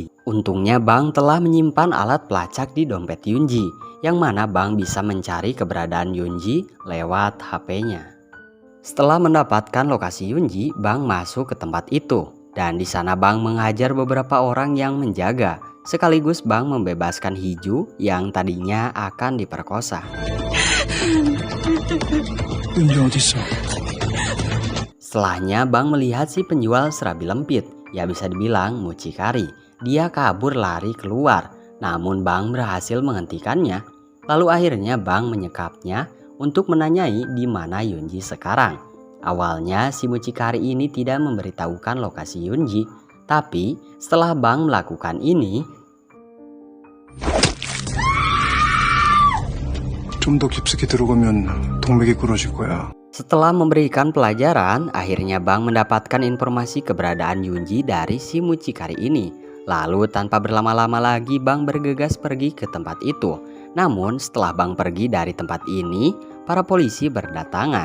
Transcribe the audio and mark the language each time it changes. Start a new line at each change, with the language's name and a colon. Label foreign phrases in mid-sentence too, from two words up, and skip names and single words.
Indonesian: Untungnya Bang telah menyimpan alat pelacak di dompet Yunji, yang mana Bang bisa mencari keberadaan Yunji lewat HP-nya. Setelah mendapatkan lokasi Yunji, Bang masuk ke tempat itu. Dan di sana Bang menghajar beberapa orang yang menjaga. Sekaligus Bang membebaskan Hiju yang tadinya akan diperkosa.
Korean: 윤지 어딨어?
Indonesian: Setelahnya Bang melihat si penjual serabi lempit, ya bisa dibilang mucikari. Dia kabur lari keluar, namun Bang berhasil menghentikannya. Lalu akhirnya Bang menyekapnya untuk menanyai di mana Yunji sekarang. Awalnya si mucikari ini tidak memberitahukan lokasi Yunji, tapi setelah Bang melakukan ini,
Korean: 좀 더 깊숙이 들어가면 동맥이 끊어질 거야.
Indonesian: setelah memberikan pelajaran, akhirnya Bang mendapatkan informasi keberadaan Yunji dari si mucikari ini. Lalu tanpa berlama-lama lagi Bang bergegas pergi ke tempat itu. Namun setelah Bang pergi dari tempat ini, para polisi berdatangan.